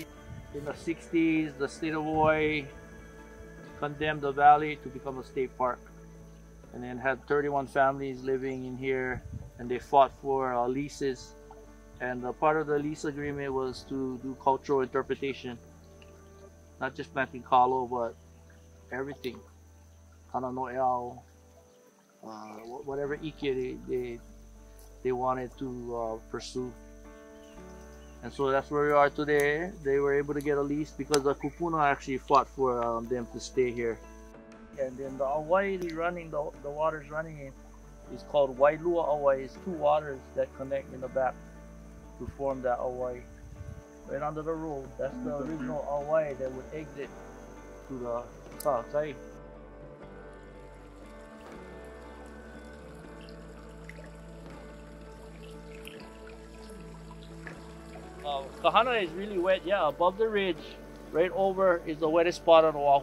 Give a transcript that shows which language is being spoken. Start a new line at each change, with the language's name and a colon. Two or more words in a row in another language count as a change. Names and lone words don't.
English: In the 60s, the state of Hawaii condemned the valley to become a state park, and then had 31 families living in here, and they fought for leases, and part of the lease agreement was to do cultural interpretation, not just planting kalo, but everything,
Hawaiian: kana no eau,
English: whatever ike they wanted to pursue. And so that's where we are today. They were able to get a lease because the kupuna actually fought for them to stay here. And then the ʻawaii running, the water's running in, is called Wailua ʻawaii. It's two waters that connect in the back to form that ʻawaii. Right under the road, that's the original ʻawaii that would exit to the Sa'akai. Kahana is really wet, yeah, above the ridge, right over is the wettest spot on Oʻahu.